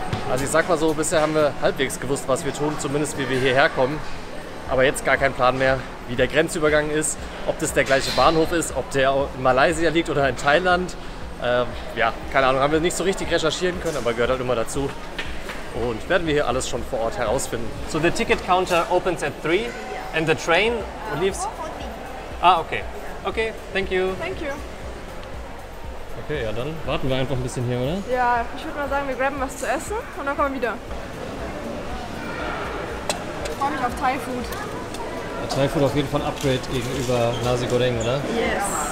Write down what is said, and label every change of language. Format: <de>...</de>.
<de>Also ich sag mal so, bisher haben wir halbwegs gewusst, was wir tun, zumindest wie wir hierher kommen. Aber jetzt gar kein Plan mehr, wie der Grenzübergang ist, ob das der gleiche Bahnhof ist, ob der in Malaysia liegt oder in Thailand. Ja, keine Ahnung, haben wir nicht so richtig recherchieren können, aber gehört halt immer dazu. Und werden wir hier alles schon vor Ort herausfinden.</de> <en>So the ticket counter opens at 3 and the train leaves... Ah, okay. Okay, thank you. Thank you.</en> <de>Okay, ja dann warten wir einfach ein bisschen hier, oder? Ja, ich würde mal sagen, wir grabben was zu essen und dann kommen wir wieder. Ich freue mich auf Thai Food. Thai Food auf jeden Fall ein Upgrade gegenüber Nasi Goreng, oder?</de> <en>Yes.</en>